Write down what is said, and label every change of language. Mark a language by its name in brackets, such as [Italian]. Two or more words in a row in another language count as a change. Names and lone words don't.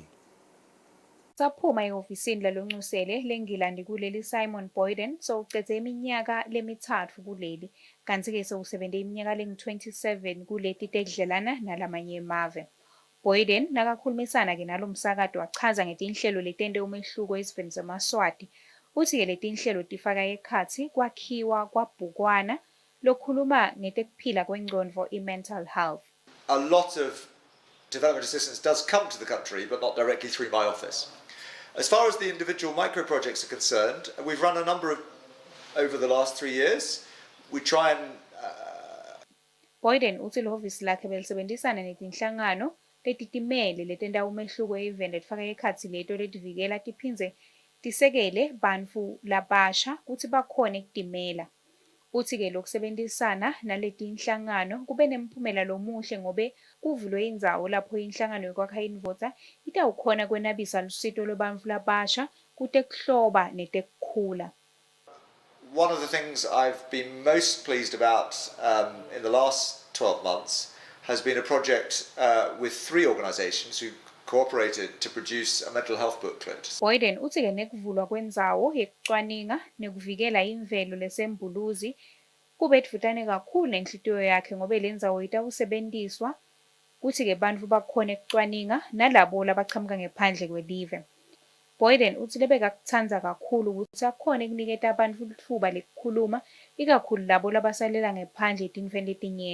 [Swati] Saphuma ehhovisini lalonxusele leNgilandi kuleli Simon Boyden sowucedze iminyaka lemithathu kuleli kanti-ke sowusebente iminyaka lengu-27 kuleti tekudlelana nalamanye emave. Boyden nakakhulumisana-ke nalo msakato wachaza ngetinhlelo letente umehluko ezifeni zamaSwati uthi-ke letinhlelo tifaka ekhatsi kwakhiwa kwabhukwana lokhuluma ngetekuphila kwengcondvo i- [English] mental health. A lot of development assistance does come to the country but not directly through my office. As far as the individual micro projects are concerned, we've run a number of over the last 3 years. We try and [Swati] Boyden uthi lehhovisi lakhe belisebenzisana netinhlangano letitimele letenta umehluko event letfaka ekhatsi leto letivikela tiphindze tisekele bantfu labasha kuti bakhone kutimela. Uthi-ke lokusebenzisana naletinhlangano kube nemphumela lomuhle ngobe kuvulwe indzawo lapho inhlangano yokwakha indvodza itawukhona kwenabisa lusito lwebantfu labasha kutekuhloba netekukhula. [English] One of the things I've been most pleased about in the last 12 months has been a project with 3 organizations who cooperated to produce a mental health booklet. [Swati] Boyden uthi-ke nekuvulwa kwendzawo yekucwaninga nekuvikela imvelo lesembuluzi kube dvutane kakhulu nenhlitiyo yakhe ngobe le ndzawo itawusebenziswa kuthi-ke bantfu bakhone kucwaninga nalabo labachamuka ngephandle kwelive. Boyden uthi lebekakutsandza kakhulu ukuthi akhone kuniketa bantfu litfuba lekukhuluma ikakhulu labo labasalela ngephandle etintfweni letinyenti.